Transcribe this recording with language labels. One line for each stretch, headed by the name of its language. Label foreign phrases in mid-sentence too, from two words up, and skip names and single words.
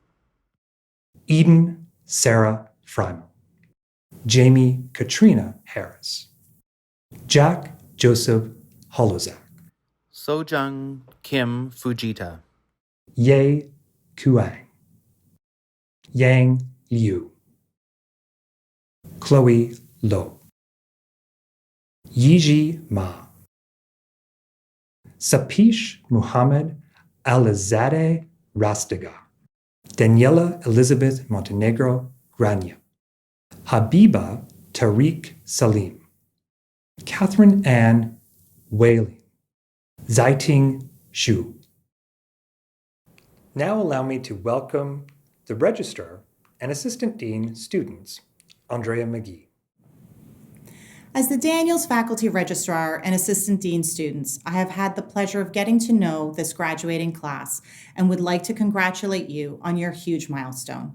English: Eden Sarah Frymo, Jamie Katrina Harris, Jack Joseph Holozak, Sojung Kim Fujita, Ye Kuang, Yang Liu, Chloe Lo, Yiji Ma, Sapish Muhammad Alizadeh Rastiga, Daniela Elizabeth Montenegro Grania, Habiba Tariq Salim, Catherine Ann Whaling, Zaiting Xu. Now allow me to welcome the Registrar and Assistant Dean students, Andrea McGee. As the Daniels Faculty Registrar and Assistant Dean students, I have had the pleasure of getting to know this graduating class and would like to congratulate you on your huge milestone.